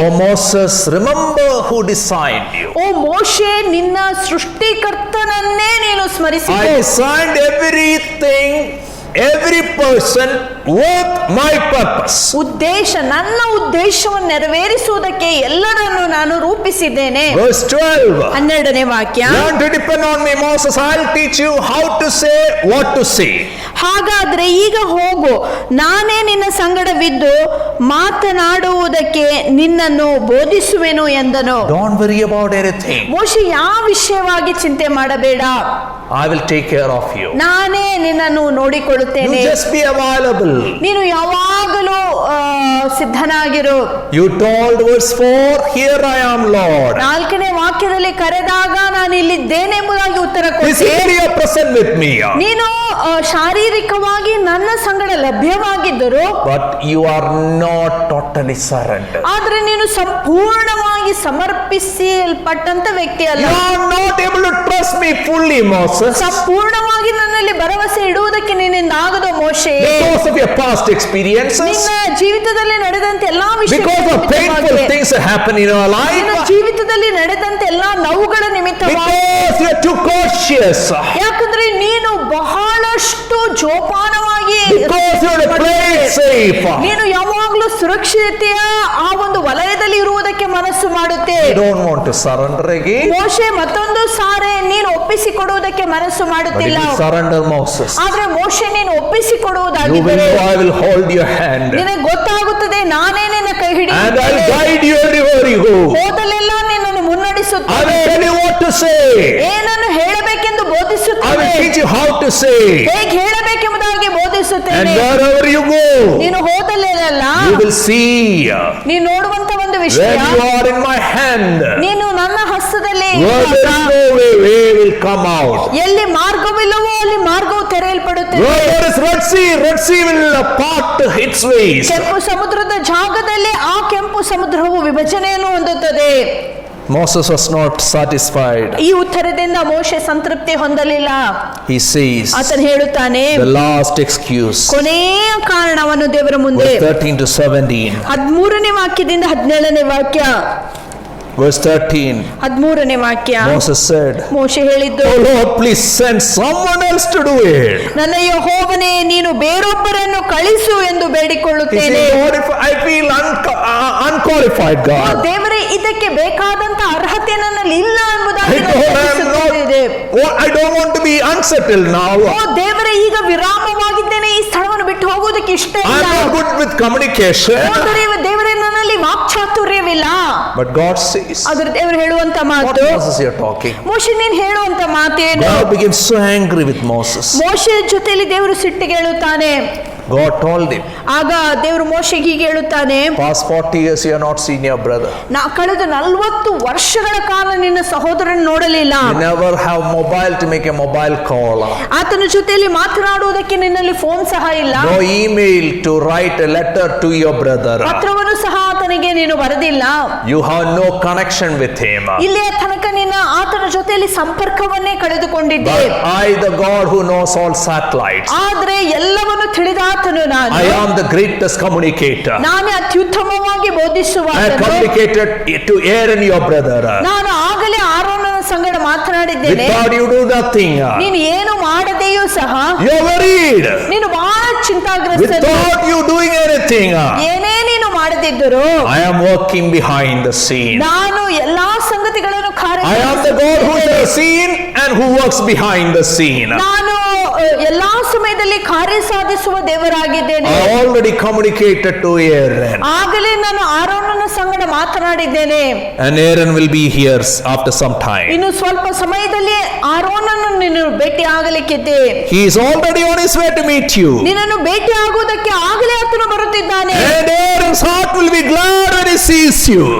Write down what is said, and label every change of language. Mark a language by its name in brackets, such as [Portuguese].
[English] Oh Moses, remember who designed you. [Kannada] ಓ ಮೋಶೆ, ನಿನ್ನ ಸೃಷ್ಟಿಕರ್ತನನ್ನೇ ನೀನು ಸ್ಮರಿಸಿಕೋ. [English] I designed everything, every person with my purpose. [Kannada] ನನ್ನ ಉದ್ದೇಶವನ್ನು ನೆರವೇರಿಸುವುದಕ್ಕೆ ಎಲ್ಲರನ್ನು ನಾನು ರೂಪಿಸಿದ್ದೇನೆ. [English] Verse 12. [Kannada] 12ನೇ ವಾಕ್ಯ. [English] Learn to depend on me, Moses. I'll teach you how to say what to say. [Kannada] ಹಾಗಾದ್ರೆ ಈಗ ಹೋಗು, ನಾನೇ ನಿನ್ನ ಸಂಗಡವಿದ್ದು ಮಾತನಾಡುವುದಕ್ಕೆ ನಿನ್ನನ್ನು ಬೋಧಿಸುವೆನು ಎಂದನು. [English] Don't worry about anything. [Kannada] ಮೋಶೆ, ಯಾವ ವಿಷಯವಾಗಿ ಚಿಂತೆ ಮಾಡಬೇಡ, [English] I will take care of you. [Kannada] ನಾನೇ ನಿನ್ನನ್ನು ನೋಡಿಕೊಳ್ಳುತ್ತೇನೆ. [English] You just be available. [Kannada] ನೀನು ಯಾವಾಗಲೂ ಸಿದ್ಧನಾಗಿರು. [English] You told verse 4, here I am, Lord. [Kannada] 4ನೇ ವಾಕ್ಯದಲ್ಲಿ ಕರೆದಾಗ ನಾನು ಇಲ್ಲಿದ್ದೇನೆ ಎಂಬುದಾಗಿ ಉತ್ತರ ಕೊಟ್ಟೆ. [English] Physically you are present with me. [Kannada] ನೀನು ಶಾರೀರಿಕವಾಗಿ ನನ್ನ ಸಂಗಡ ಲಭ್ಯವಾಗಿದ್ದರು, [English] but you are not totally surrendered. [Kannada] ಆದ್ರೆ ನೀನು ಸಂಪೂರ್ಣವಾಗಿ ಸಮರ್ಪಿಸಲ್ಪಟ್ಟಂತ ವ್ಯಕ್ತಿ ಅಲ್ಲ. [English] You are not able to trust me fully, Moses. [Kannada] ಸಂಪೂರ್ಣವಾಗಿ ನನ್ನಲ್ಲಿ ಭರವಸೆ ಇಡುವುದಕ್ಕೆ ನಿನ್ನಿಂದ ಆಗದು ಮೋಶೆ. [English] Because of your past experiences, [Kannada] ನಿನ್ನ ಜೀವಿತದಲ್ಲಿ ನಡೆದಂತ ಎಲ್ಲಾ [English] because of painful things that happen in your life, [Kannada] ನಿನ್ನ ಜೀವಿತದಲ್ಲಿ ನಡೆದಂತ ಎಲ್ಲಾ ನೋವುಗಳ ನಿಮಿತ್ತವಾಗಿ, [English] because you are too cautious, [Kannada] ಯಾಕಂದ್ರೆ ನೀನು ಬಹಳಷ್ಟು ಜೋಪಾನವಾಗಿ, [English] because you are playing safe, [Kannada] ನೀನು ಯಾವಾಗಲೂ ಸುರಕ್ಷತೆಯ ಆ ಒಂದು ವಲಯದಲ್ಲಿ ಇರುವುದಕ್ಕೆ ಮನಸ್ಸು ಮಾಡುತ್ತೆ. [English] you don't want to surrender again. [Kannada] ಮೋಶೆ ಮತ್ತೊಂದು ಸಾರೆ ನೀನು ಒಪ್ಪಿಸಿಕೊಡುವುದಕ್ಕೆ ಮನಸ್ಸು ಮಾಡುತ್ತಿಲ್ಲ. [English] surrender Moses. [Kannada] ಆದ್ರೆ ಮೋಶೆ ನೀನು ಒಪ್ಪಿಸಿಕೊಡುವುದಾಗಿದ್ದರೆ [English] I will hold your hand, [Kannada] ನಿನಗೆ ಗೊತ್ತಾಗುತ್ತದೆ ನಾನೇ ನಿನ್ನ ಕೈ [English] and I will [Kannada] ಹಿಡಿಯುತ್ತೇನೆ, [English] guide you everywhere you go. [Kannada] ಹೋದಲ್ಲೆಲ್ಲ ನಿನ್ನನ್ನು [English] I [Kannada] ಮುನ್ನಡೆಸುತ್ತೇನೆ, [English] will tell you what to say. [Kannada] ಏನನ್ನು ಹೇಳಬೇಕೆಂದು [English] I [Kannada] ಬೋಧಿಸುತ್ತೇನೆ, [English] will teach you how to say. [Kannada] ಹೇಗೆ ಹೇಳಬೇಕೆಂಬುದಾಗಿ [English] And [Kannada] ಬೋಧಿಸುತ್ತೇನೆ. [English] wherever you go, [Kannada] ನೀನು ಹೋದಲ್ಲೆಲ್ಲ [English] you will see [Kannada] ನೀನು ನೋಡುವಂತ ಒಂದು [English] when [Kannada] ವಿಷಯ, [English] you are in my hand, [Kannada] ನೀನು ನನ್ನ ಹಸ್ತದಲ್ಲಿ [English] where there is no way will come out. [Kannada] ಎಲ್ಲಿ ಮಾರ್ಗವಿಲ್ಲವೋ ಅಲ್ಲಿ ಮಾರ್ಗವು ತೆರೆಯಲ್ಪಡುತ್ತದೆ. [English] Where there is Red Sea will part its ways. [Kannada] ಕೆಂಪು ಸಮುದ್ರದ ಜಾಗದಲ್ಲಿ ಆ ಕೆಂಪು ಸಮುದ್ರವು ವಿಭಜನೆಯನ್ನು ಹೊಂದುತ್ತದೆ. [English] Moses was not satisfied. [Kannada] ಈ ಉತ್ತರದಿಂದ ಮೋಶೆ ಸಂತೃಪ್ತಿ ಹೊಂದಲಿಲ್ಲ. [English] He says, [Kannada] ಆತನು ಹೇಳುತ್ತಾನೆ, [English] the last excuse, [Kannada] ಕೊನೆಯ ಕಾರಣವನ್ನು ದೇವರ ಮುಂದೆ. [English] verse 13 to 17. [Kannada] 13ನೇ ವಾಕ್ಯದಿಂದ 17ನೇ ವಾಕ್ಯ. [English] Verse 13. [Kannada] 13ನೇ ವಾಕ್ಯ. [English] Moses said, [Kannada] ಮೋಶೆ ಹೇಳಿದ್ದು, [English] "Oh Lord, please send someone else to do it." [Kannada] ನನ್ನ ಯೆಹೋವನೇ, ನೀನು ಬೇರೊಬ್ಬರನ್ನು ಕಳಿಸು ಎಂದು [English] He [Kannada] ಬೇಡಿಕೊಳ್ಳುತ್ತೇನೆ. [English] said, "Lord, if I feel unqualified, [Kannada] O [English] God. [Kannada] ದೇವರೇ, ಇದಕ್ಕೆ ಬೇಕಾದಂತ ಅರ್ಹತೆ ನನ್ನಲ್ಲಿ ಇಲ್ಲ ಎಂಬುದಾಗಿ [English] I [Kannada] ನಾನು [English] don't, [Kannada] ಭಾವಿಸುತ್ತಿದ್ದೆ. [English] I don't want to be unsettled now. [Kannada] ಓ ದೇವರೇ, ಈಗ ವಿರಾಮವಾಗಿದ್ದೇನೆ, ಈ ಸ್ಥಳವನ್ನು ಬಿಟ್ಟು ಹೋಗೋದಕ್ಕೆ ಇಷ್ಟ [English] I'm [Kannada] ಇಲ್ಲ. [English] not good with communication. [Kannada] ಓ ದೇವರೇ, ನನ್ನಲ್ಲಿ ವಾಕ್ಚಾತುರ್ಯವಿಲ್ಲ. [English] But God says, [Kannada] ಆದ್ರೆ ದೇವರು ಹೇಳುವಂತ [English] what [Kannada] ಮಾತು, [English] Moses you're talking? [Kannada] ಮೋಶೆ ನೀನ್ ಹೇಳುವಂತ ಮಾತೇನು? [English] God begins so angry with Moses. [Kannada] ಮೋಶೆ ಜೊತೆಯಲ್ಲಿ ದೇವರು ಸಿಟ್ಟಿಗೆ ಹೇಳುತ್ತಾನೆ. [English] God told him, [Kannada] ಆಗ ದೇವರು ಮೋಶೆಗೆ ಹೀಗೆ ಹೇಳುತ್ತಾನೆ, [English] past 40 years you have not seen your brother. [Kannada] ಕಳೆದ 40 ವರ್ಷಗಳ ಕಾಲ ನಿನ್ನ ಸಹೋದರನ ನೋಡಲಿಲ್ಲ. [English] You never have mobile to make a mobile call. [Kannada] ಆತನ ಜೊತೆಯಲ್ಲಿ ಮಾತನಾಡುವುದಕ್ಕೆ ನಿನ್ನಲ್ಲಿ ಫೋನ್ ಸಹ ಇಲ್ಲ. [English] No email to write a letter to your brother. [Kannada] ಪತ್ರವನ್ನು ಸಹ ಆತನಿಗೆ ನೀನು ಬರೆದಿಲ್ಲ. [English] You have no connection with him. [Kannada] ಇಲ್ಲಿಯ ತನಕ ನಿನ್ನ ಆತನ ಜೊತೆಯಲ್ಲಿ ಸಂಪರ್ಕವನ್ನೇ ಕಳೆದುಕೊಂಡಿದ್ದೆ. [English] But I, the God who knows all satellites, [Kannada] ಆದ್ರೆ ಎಲ್ಲವನ್ನು ತಿಳಿದಾತನು ನಾನು. [English] I am the greatest communicator. [Kannada] ನಾನೇ ಅತ್ಯುತ್ತಮವಾಗಿ [English] I [Kannada] ಬೋಧಿಸುವಾತನು. [English] communicated to Aaron your brother. [Kannada] ನಾನು ಆಗಲೇ ಆರೋನನ ಸಂಗಡ ಮಾತನಾಡಿದ್ದೇನೆ. [English] Without you do nothing. [Kannada] ನೀನು ಏನು ಮಾಡದೆಯೂ ಸಹ [English] You are worried. [Kannada] ನೀನು ಬಹಳ ಚಿಂತಾಗ್ರಸ್ತನು. [English] Without you doing anything. [Kannada] ಏನೇ ನೀನು ಮಾಡದಿದ್ದರು [English] I am working behind the scene. [Kannada] ನಾನು ಎಲ್ಲಾ ಸಂಗತಿಗಳನ್ನು [English] I am the God who is in the scene and who works behind the scene. [Kannada] ನಾನು ಎಲ್ಲಾ ಸಮಯದಲ್ಲಿ ಕಾರ್ಯ ಸಾಧಿಸುವ ದೇವರಾಗಿದ್ದೇನೆ. [English] I already communicated to Aaron. [Kannada] ಆಗಲೇ ನಾನು ಆರೋನನ ಸಂಗಡ ಮಾತನಾಡಿದ್ದೇನೆ. [English] And Aaron will be here after some time. [Kannada] ಇನ್ನು ಸ್ವಲ್ಪ ಸಮಯದಲ್ಲಿ ಆರೋನನ್ನು ನೀನು ಭೇಟಿ ಆಗಲಿಕ್ಕಿದೆ. [English] He is already on his way to meet you. [Kannada] ನಿನ್ನನ್ನು ಭೇಟಿ ಆಗುವುದಕ್ಕೆ ಆಗಲೇ ಆತನು ಬರುತ್ತಿದ್ದಾನೆ. [English] And Aaron's heart will be glad when he sees you.